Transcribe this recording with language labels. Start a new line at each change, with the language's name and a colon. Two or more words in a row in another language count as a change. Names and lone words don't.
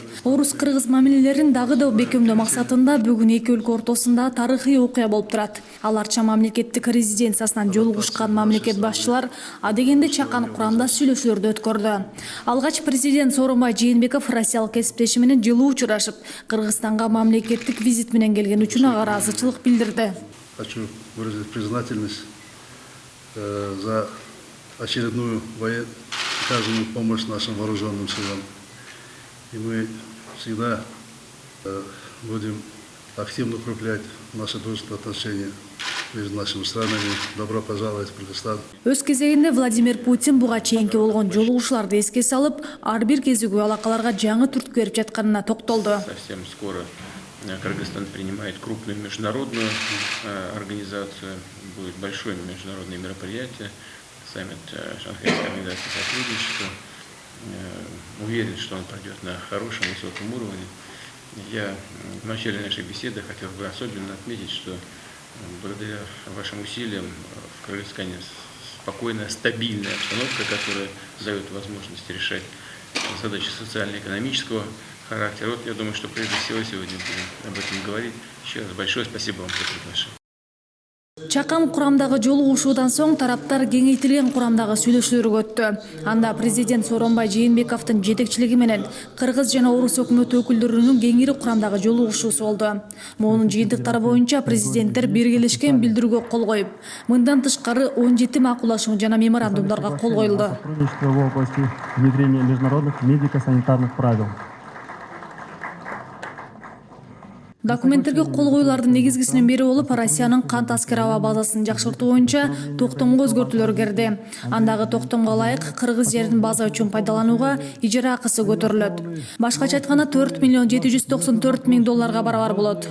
Kyrgyz: Орус-кыргыз мамилелерин дагы да бекемдөө максатында бүгүн эки өлкө ортосунда тарыхый окуя болуп турат. Ал Арча мамлекеттик резиденциясынан жолугушкан мамлекет башчылар адегенде чакан курамдаш сүйлөшүүлөрдү өткөрдү. Алгач президент Сооронбай Жээнбеков россиялык кесиптеши менен жылуу учурашып, Кыргызстанга мамлекеттик визит менен келген үчүн ага ыраазычылык билдирди.
Russian: Хочу выразить признательность за очередную оказанную помощь нашим вооруженным силам. И мы всегда будем активно укреплять наши дружественные отношения между нашими странами. Добро пожаловать в Кыргызстан.
Kyrgyz: Өз кезегинде Владимир Путин буга чейинки болгон жолугушууларды эске салып, ар бир кезигүү алакаларга жаңы түрткү берип жатканына токтолду.
Russian: Совсем скоро Кыргызстан принимает крупную международную организацию, будет большое международное мероприятие, саммит Шанхайской организации сотрудничества. Уверен, что он пройдет на хорошем, высоком уровне. Я в начале нашей беседы хотел бы особенно отметить, что благодаря вашим усилиям в Кыргызстане спокойная, стабильная обстановка, которая дает возможность решать задачи социально-экономического характера. Вот я думаю, что прежде всего сегодня будем об этом говорить. Еще раз большое спасибо вам за приглашение.
Kyrgyz: Чакан курамдагы жолугушуудан соң тараптар кеңейтилген курамдагы сүйлөшүүлөргө өттү. Анда президент Сооронбай Жээнбековдун жетекчилиги менен кыргыз жана орус өкмөтү өкүлдөрүнүн кеңири курамдагы жолугушуусу болду. Могунун жыйынтыктары боюнча президенттер биргелешкен билдирүүгө кол коюп, мындан тышкары 17 макулдашуу жана меморандумдарга кол коюлду.
Russian: В области внедрения международных медико-санитарных правил.
Kyrgyz: Документтерге кол коюулардын негизгисинин бири болуп, Россиянын Кант аскер аба базасын жакшыртуу боюнча токтомго өзгөртүүлөр кирди. Андагы токтомго ылайык кыргыз жерин база үчүн пайдаланууга ижара акысы көтөрүлөт. Башкача айтканда 4 миллион 794 миң долларга барабар болот.